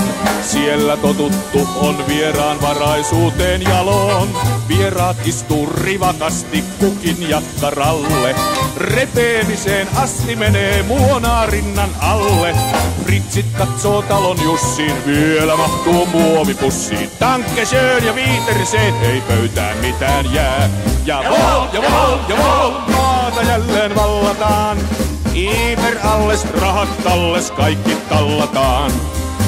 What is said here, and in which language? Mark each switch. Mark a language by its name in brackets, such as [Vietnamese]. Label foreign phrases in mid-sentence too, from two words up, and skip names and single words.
[Finnish] Siellä totuttu on vieraan varaisuuteen jaloon. Vieraat istuu rivakasti kukin jakkaralle. Repeemiseen asti menee muonaa rinnan alle. Fritsit katsoo talon Jussiin, vielä mahtuu muovipussiin. [German] Danke schön ja Wiedersehen, [Finnish] ei pöytään mitään jää. [German] Jawohl, jawohl, jawohl, [Finnish] maata jälleen vallataan. Iiver alles, rahat talles, kaikki tallataan.